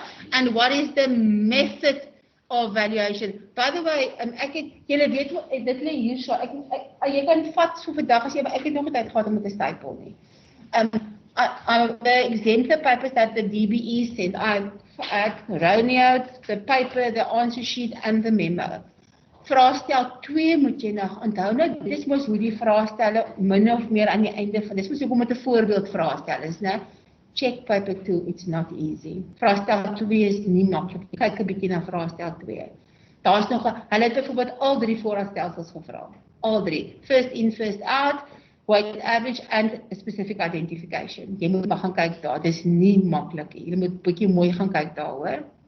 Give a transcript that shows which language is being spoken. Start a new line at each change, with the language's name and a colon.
English: And what is the method of valuation? By the way,
Afrikaans: ek het, julle weet, dit lê hier so, jy kan vat so vandag as jy, maar ek het nog nie tyd gehad om te stapel nie.
English: The exemplar papers that the DBE sent, I wrote out the paper, the answer sheet and the memo.
Afrikaans: Vraagstel 2 moet jy nog onthou, dit is mos hoe die vraagstelle min of meer aan die einde van, dit is mos hoekom met 'n voorbeeld vraagstel is, né?
English: Check paper 2, it's not easy.
Afrikaans: Vraagstel 2 is nie maklik. Kyk 'n bietjie na vraagstel 2. Daar's nog, hulle het byvoorbeeld al 3 voorraadstelsels gevra. Al 3.
English: First in, first out, weighted average and a specific identification.
Afrikaans: Jy moet maar gaan kyk daar. Dis nie maklik nie. Jy moet bietjie mooi gaan kyk daar, hoor.